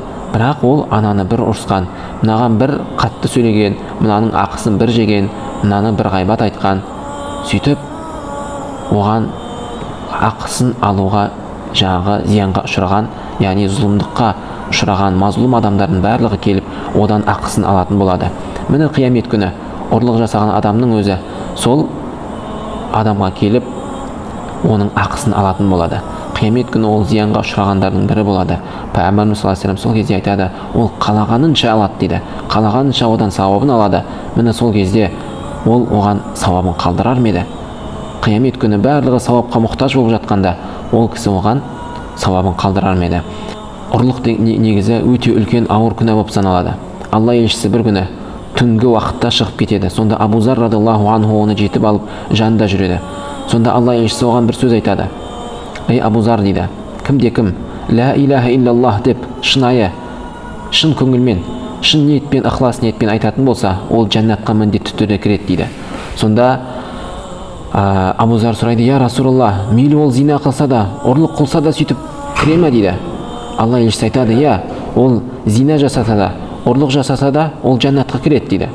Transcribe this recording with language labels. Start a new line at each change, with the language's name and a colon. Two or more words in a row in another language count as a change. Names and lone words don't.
Kazakh: Бірақ ол ананы бір ұрысқан, мынаған бір қатты сөйлеген, мынаның ақысын бір жеген, мынаны бір ғайбат айтқан, сөйтіп оған ақысын алуға жаңағы зиянға ұшыраған, яғни зұлымдыққа ұшыраған мазлум адамдардың барлығы келіп одан ақысын алатын болады. Міне қиямет күні ұрлық жасаған адамның өзі сол адамға келіп оның ақысын алатын болады. Қиямет күні ол зиянға ұшырағандардың бірі болады. Пайғамбарымыз
Arabic: صلى الله عليه وسلم
Kazakh: сол кезде айтады: "Ол қалағанынша алады" дейді. Қалағанынша одан сауабын алады. Міне сол кезде ол оған сауабын қалдырар ма еді? Қиямет күні барлығы сауапқа мұқтаж болып жатқанда ол кісі оған сауабын қалдырар ма еді? Ұрлық негізі өте үлкен ауыр күнә болып саналады. Алла елшісі бір күні түнгі уақытта шығып кетеді. Сонда Абу Зар
Arabic: رضي الله عنه
Kazakh: оны жетіп алып жанында жүреді. Сонда Алла елшісі оған бір сөз айтады: "Ей Абу Зар" дейді, "кімде-кім
Arabic: لا إله إلا الله
Kazakh: деп шынайы, шын көңілмен, шын ниетпен, ықылас ниетпен айтатын болса, ол жәннатқа міндетті түрде кіреді" дейді. Сонда Абу Зар сұрайды:
Arabic: "يا رسول الله,
Kazakh: мейлі ол зина қылса да, ұрлық қылса да сөйтіп кіре ме?" дейді. Алла елшісі айтады: "Я, ол зина жасаса да, ұрлық жасаса да, ол жәннатқа кіреді" дейді.